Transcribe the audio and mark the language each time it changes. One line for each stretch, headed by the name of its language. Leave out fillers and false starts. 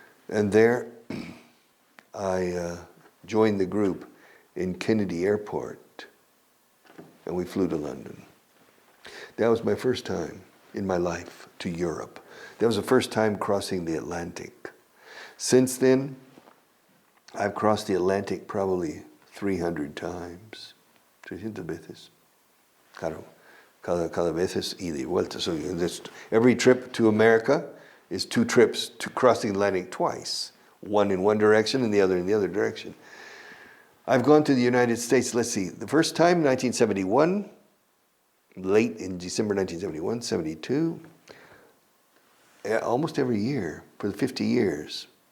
English: And there I joined the group in Kennedy Airport, and we flew to London. That was my first time in my life to Europe. That was the first time crossing the Atlantic. Since then, I've crossed the Atlantic probably 300 times.
Spanish: 300 veces. Claro, cada vez es ida y vuelta.
English: So every trip to America is 2 trips to crossing the Atlantic twice. One in one direction and the other in the other direction. I've gone to the United States, let's see, the first time, 1971, late in December 1971, 72, almost every year for 50 years.